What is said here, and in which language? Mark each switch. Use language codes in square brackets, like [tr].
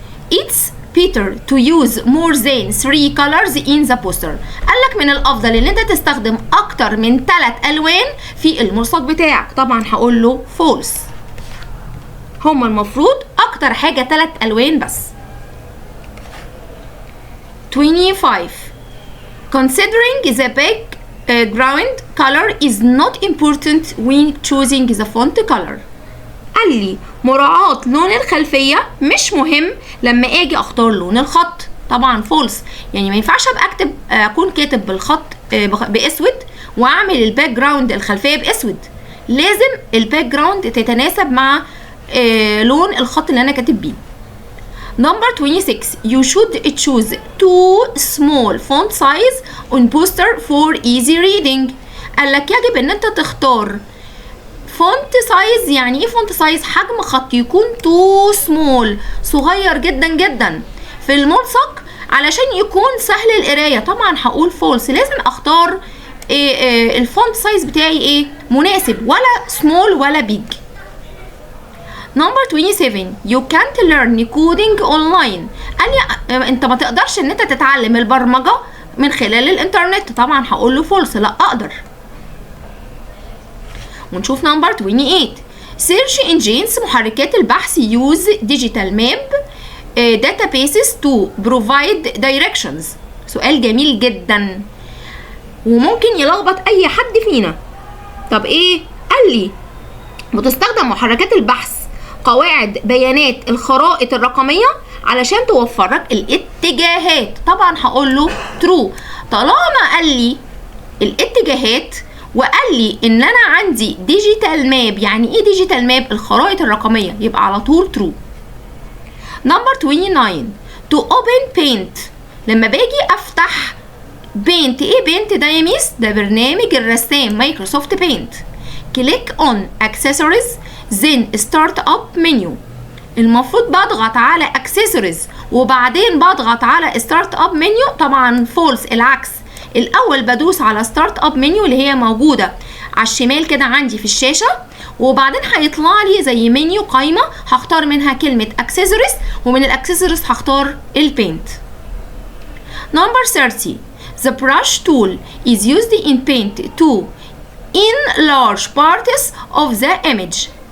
[en] It's better to use more than 3 colors in the poster. [ar] قالك من الافضل ان انت تستخدم اكتر من 3 الوان في الملصق بتاعك. طبعا هقول له false. هما المفروض اكتر حاجه 3 الوان بس. [en] 25. Considering the background color is not important when choosing the font color. [ar] قال لي مراعاة لون الخلفية مش مهم لما اجي اختار لون الخط. طبعا فولس. يعني ما ينفعش ابقى اكون كاتب بالخط باسود واعمل الباك جراوند الخلفية باسود. لازم الباك جراوند تتناسب مع لون الخط اللي انا كاتب بيه. [en] Number 26. You should choose 2 small font size on poster for easy reading. [ar] قال لك يجب ان انت تختار فونت سايز. يعني ايه فونت سايز؟ حجم خط يكون تو سمول، صغير جدا جدا في الملصق علشان يكون سهل القرايه. طبعا هقول فولس. لازم اختار الفونت سايز بتاعي ايه؟ مناسب، ولا سمول ولا بيج. [en] Number 27. You can't learn coding online. [ar] قال لي انت ما تقدرش ان انت تتعلم البرمجه من خلال الانترنت. طبعا هقول له فولس. لا اقدر. ونشوف نمبر 28. [en] Search engines [ar] محركات البحث [en] use digital map databases to provide directions. [ar] سؤال جميل جدا وممكن يلخبط اي حد فينا. طب ايه؟ قال لي بتستخدم محركات البحث قواعد بيانات الخرائط الرقمية علشان توفر لك الاتجاهات. طبعا هقول له true. طالما قال لي الاتجاهات وقال لي ان انا عندي ديجيتال ماب. يعني ايه ديجيتال ماب؟ الخرائط الرقميه. يبقى على طول true. [en] Number 29. To open paint. [ar] لما باجي افتح paint. ايه paint ده يا ميس؟ ده برنامج الرسام مايكروسوفت بينت. [en] click on accessories then start up menu. [ar] المفروض بضغط على accessories وبعدين بضغط على start up menu. طبعا false. العكس. الاول بدوس على ستارت اب منيو اللي هي موجوده على الشمال كده عندي في الشاشه، وبعدين هيطلع لي زي منيو قايمه هختار منها كلمه اكسسوارز، ومن الاكسسوارز هختار البينت. [en] Number 30. The brush tool is used in paint to enlarge parts of the image.